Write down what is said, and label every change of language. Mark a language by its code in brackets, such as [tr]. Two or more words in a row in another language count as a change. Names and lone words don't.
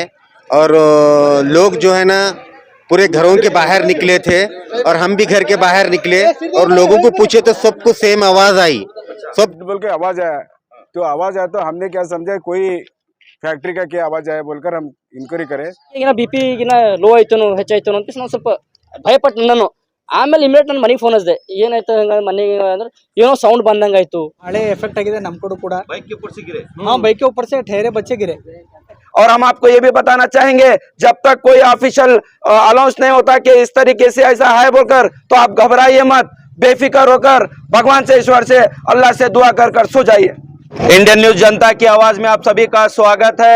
[hi] और लोग जो है ना पूरे घरों के बाहर निकले थे और हम भी घर के बाहर निकले और लोगों को पूछे तो सबको सेम आवाज आई। सब बोल के आवाज आया, तो आवाज आया तो हमने क्या समझा कोई फैक्ट्री का क्या आवाज आया बोलकर हम इंक्वायरी करे। [en] BP low [kn] ಆಯ್ತು ಹೆಚ್ಚಾಯ್ತು ಅಂತ ನಾವು ಸ್ವಲ್ಪ ಭಯಪಟ್ಟು ನಾನು ಆಮೇಲೆ ಇಮಿಡಿಯೇಟ್ ನನ್ನ ಮನೆಗೆ ಫೋನ್ ಹಚ್ಚಿದೆ, ಏನಾಯ್ತು ಹಂಗ ಮನೆಗೆ ಅಂದ್ರೆ ಏನೋ ಸೌಂಡ್ ಬಂದಂಗಾಯ್ತು। ಮಳೆ ಎಫೆಕ್ಟ್ ಆಗಿದೆ ನಮ್ಮ ಕಡೆ ಕೂಡ। [hi] बाइक के ऊपर से ठहरे बच्चे गिरे। और हम आपको ये भी बताना चाहेंगे जब तक कोई [en] official announce [hi] नहीं होता कि इस तरीके से ऐसा है बोलकर तो आप घबराइए मत, बेफिक्र होकर भगवान से, ईश्वर से, अल्लाह से दुआ कर सो जाइए। इंडियन न्यूज जनता की आवाज में आप सभी का स्वागत है।